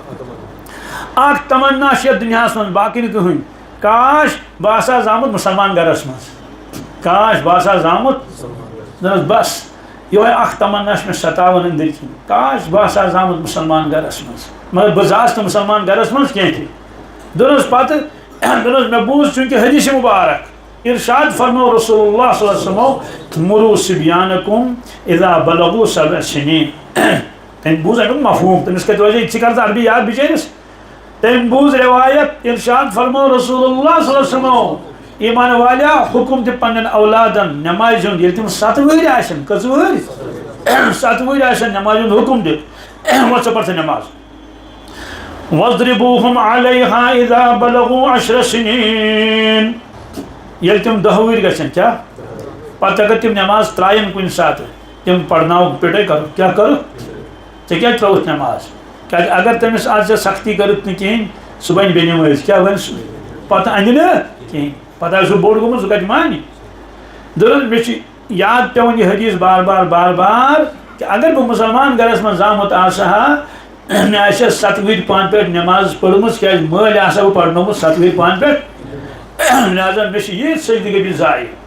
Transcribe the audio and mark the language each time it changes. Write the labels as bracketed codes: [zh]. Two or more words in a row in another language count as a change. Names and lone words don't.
[ks] اکھ تمنا چھِ یتھ دُنیاہس منٛز باقٕے نہٕ کٕہٕنۍ کاش بہٕ آسہٕ ہا زامُت مُسلمان گرس منٛز کاش بہٕ آسہٕ ہا زامُت دوٚپنس بس یِہوے اکھ تمنا چھِ مےٚ ستاوان أنٛدٕرۍ کِنۍ کاش بہٕ آسہٕ ہا زامُت مُسلمان گرس منٛز مگر بہٕ زاس نہٕ مُسلمان گرس منٛز کینٛہہ تہِ دوٚپنس پتہٕ دوٚپنس مےٚ بوٗز چوٗنٛکہِ حدیث مُبارک ارشاد فرمو رسول اللہ [ar] صلی اللہ علیہ وسلم مرو صبیانکم اذا بلغوا 7 سنین [ks] تٔمۍ بوٗز امیُک مفہوٗم تٔمِس کتہِ روزِ ژٕ کر عربی یاد بِچٲرِس تٔمۍ بوٗز روایت ارشاد فرمو رسول اللہ [ar] صلی اللہ علیہ وسلم [ks] ایمان والیا حکم دِ پننٮ۪ن اولادن نٮ۪مازِ ہُنٛد ییٚلہِ تِم 7 وٕہٕرۍ آسن کٔژ وٕہٕرۍ 7 وٕہٕرۍ آسن نٮ۪مازِ ہُنٛد حکم دِ وۄنۍ ژٕ پَر سا نٮ۪ماز [ar] وَاضْرِبُوهُمْ عَلَيْهَا إِذَا بَلَغُوا 10 سِنِينَ [ks] ییٚلہِ تِم 10 وٕہٕرۍ گژھن کیٛاہ پتہٕ اگر تِم نٮ۪ماز ترٛایَن کُنہِ ساتہٕ تِم پرناوُکھ پِٹَے کَرُکھ کیٛاہ کٔرٕکھ ژےٚ کیٛازِ ترٛٲوُتھ نٮ۪ماز کیٛازِ اگر تٔمِس آز ژےٚ سختی کٔرٕکھ نہٕ کِہیٖنۍ سُہ بَنہِ بے نٮ۪مٲزۍ کیٛاہ وَنہِ سُہ پتہٕ اَنہِ نہٕ کِہیٖنۍ پتہٕ آسہِ سُہ بوٚڑ گوٚمُت سُہ کَتہِ مانہِ دوٚپُن مےٚ چھِ یاد پٮ۪وان یہِ حدیث بار بار کہِ اگر بہٕ مُسلمان گرس منٛز زامُت آسہٕ ہا مےٚ آسہِ ہا 7 وٕہٕرۍ پانہٕ پٮ۪ٹھ نٮ۪ماز پٔرمٕژ کیٛازِ مٲلۍ آسہٕ ہا بہٕ پرنومُت 7 وٕہٕرۍ پانہٕ پٮ۪ٹھ لہذا مےٚ چھِ ییٖژ سجدٕ گٔمٕتۍ ضایع